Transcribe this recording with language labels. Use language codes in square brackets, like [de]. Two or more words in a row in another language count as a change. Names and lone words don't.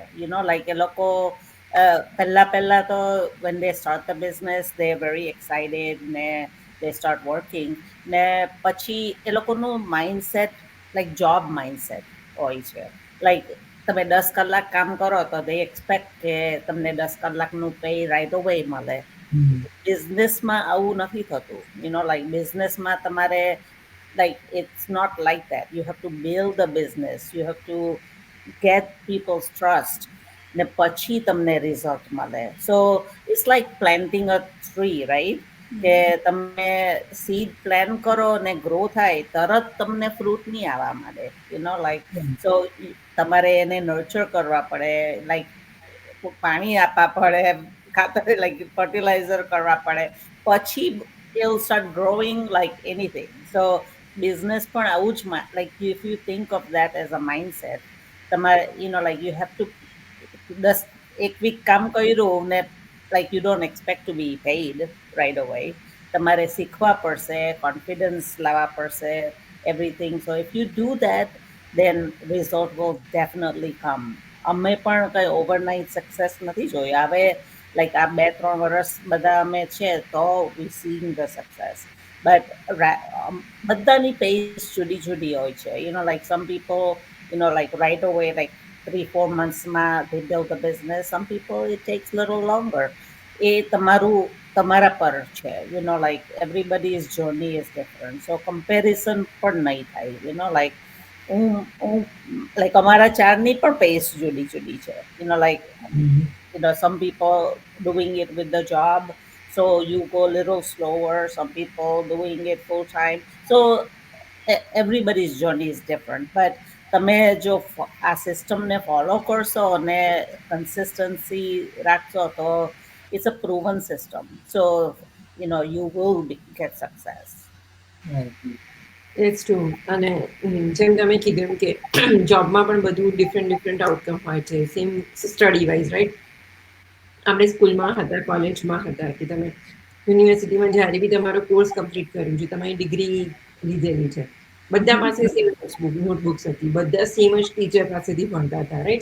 [en] લાઈક [gu] એ લોકો પહેલાં તો [en] when they start the business, they very excited ને they start working, [gu] ને પછી એ લોકોનું [en] mindset like job mindset [gu] હોય છે. લાઈક તમે 10 કલાક કામ કરો તો [en] they expect [gu] કે તમને 10 કલાકનું [en] pay right away [gu] મળે. બિઝનેસમાં આવું નથી થતું. લાઈક બિઝનેસમાં તમારે [en] like it's not like that. You have to build the business, you have to get people's trust, [gu] ને પછી તમને રિઝલ્ટ મળે. [en] so it's like planting a tree, right. [gu] કે તમે [en] seed plan [gu] કરો ને ગ્રો થાય તરત તમને ફ્રૂટ નહીં આવવા માંડે, [en] like so [gu] તમારે એને નર્ચર કરવા પડે, લાઈક પાણી આપવા પડે, ખાતર લાઈક ફર્ટિલાઇઝર કરવા પડે, પછી [en] it will start growing like anything. So business [gu] પણ આવું જ [en] like if you think of that as a mindset, તમારે like you have to 1 વીક [gu] કામ કર્યું ને [en] like you don't expect to be paid right away. [gu] તમારે શીખવા પડશે, કોન્ફિડન્સ લાવવા પડશે, [en] everything. So if you do that, then result will definitely come. [gu] અમે પણ કઈ ઓવરનાઇટ સક્સેસ નથી જોઈ. હવે લાઈક આ 2-3 વર્ષ બધા અમે છે તો [en] we seeing the success. [gu] બટ બધાની પેસ જુદી જુદી હોય છે. [en] like some people like right away, like 3-4 monthsમાં they build a business. Some people it takes little longer. [gu] એ તમારા પર છે. [en] like everybody's journey is different. So comparison [gu] પણ નહીં થાય. [en] like like [gu] અમારા ચારની પણ પેસ જુદી જુદી છે. [en] like some people doing it with the job, so you go a little slower. Some people doing it full time. So everybody's journey is different. [gu] But તમે જો આ સિસ્ટમને ફોલો કરશો અને કન્સિસ્ટન્સી રાખશો તો [en] it's a proven system. So you will get success. Right. it's true. [gu] અને જેમ તમે કીધું કે જોબમાં પણ બધું [en] different outcome [gu] હોય છે, [en] same study wise, [gu] રાઈટ? આપણે સ્કૂલમાં હતા, કોલેજમાં હતા, કે તમે યુનિવર્સિટીમાં જ્યારે બી તમારો કોર્સ કમ્પ્લીટ કર્યું છે, તમારી ડિગ્રી લીધેલી છે, બધા પાસે [en] same notebooks [gu] હતી, બધા સેમ જ ટીચર પાસેથી ભણતા હતા, રાઈટ?